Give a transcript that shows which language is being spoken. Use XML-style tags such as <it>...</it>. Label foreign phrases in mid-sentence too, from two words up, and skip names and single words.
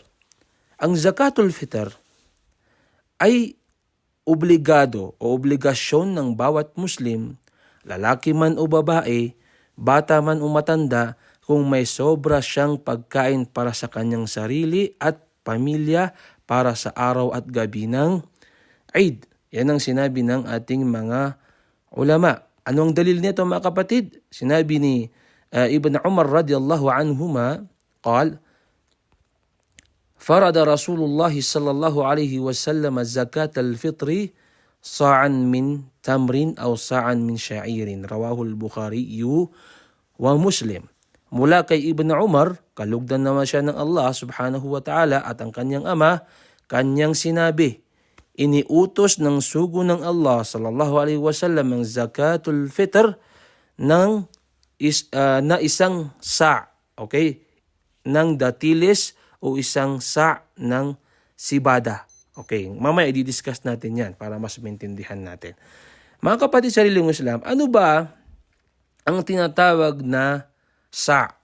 <tl>Ang Zakatul Fitr ay obligado o obligasyon ng bawat Muslim, lalaki man o babae, bata man o matanda, kung may sobra siyang pagkain para sa kanyang sarili at pamilya para sa araw at gabi ng Eid. Yan ang sinabi ng ating mga ulama. Anong dalil nito, mga kapatid? Sinabi ni Ibn Umar</tl> <ar>رضي الله عنهما, قال فرض رسول الله صلى الله عليه وسلم زكاة الفطر صاعا من تمر أو صاعا من شعير رواه البخاري ومسلم.</ar> <tl>Mula kay Ibn Umar, kalugdan naman siya ng Allah</tl> <ar>سبحانه وتعالى</ar> <tl>at ang kanyang ama, kanyang sinabi, iniutos ng sugo ng Allah</tl> <ar>صلى الله عليه وسلم</ar> <tl>ang Zakatul Fitr na isang sa', okay, ng datilis o isang sa' ng sibada. Okay, mamaya i-discuss natin yan para mas maintindihan natin. Mga kapatid sa sariling Islam, ano ba ang tinatawag na sa'?</tl>